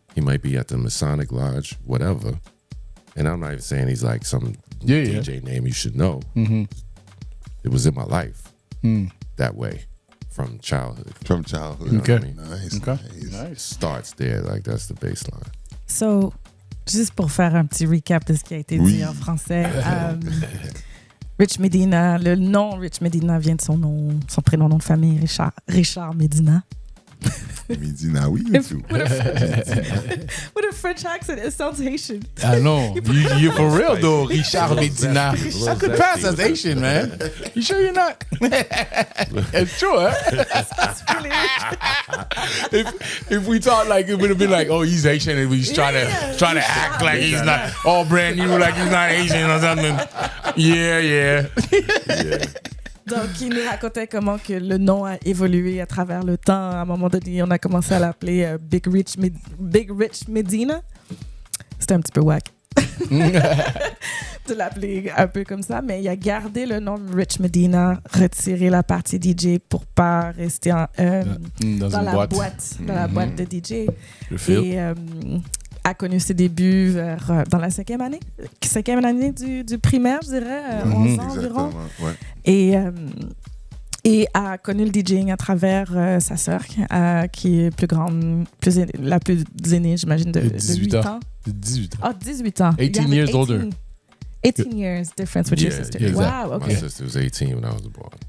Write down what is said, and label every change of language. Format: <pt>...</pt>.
<en>He might be at the Masonic Lodge, whatever. And I'm not even saying he's like some DJ name you should know. It was in my life that way from childhood. From childhood. You know what I mean? Nice, Nice. Starts there, like that's the baseline.</en> <fr>So, juste pour faire un petit recap de ce qui a été dit en français. Rich Medina, le nom Rich Medina vient de son prénom, nom de famille, Richard Medina. Medina, oui.</fr> <en>With a French accent, it sounds Haitian. I know. You for real though, Richard Medina. I could pass as Haitian, man. You sure you're not? It's true, huh? That's really If we thought like it would have been like, oh, he's Haitian, and we was trying to act like he's not all brand new, like he's not Asian or something. Yeah.</en> <fr>Donc, il nous racontait comment que le nom a évolué à travers le temps. À un moment donné, on a commencé à l'appeler Big Rich Medina. C'était un petit peu wack de l'appeler un peu comme ça, mais il a gardé le nom Rich Medina, retiré la partie DJ pour pas rester dans la boîte de DJ. Et a connu ses débuts dans la cinquième année du primaire, je dirais, 11 ans environ. Ouais. Et a connu le DJing à travers sa sœur, qui est la plus aînée, j'imagine, de 8 ans. 18 ans. Oh, 18 ans.</fr> <en>18 years older. 18 years difference with your sister. Yeah, wow, okay. My sister was 18 when I was born.</en>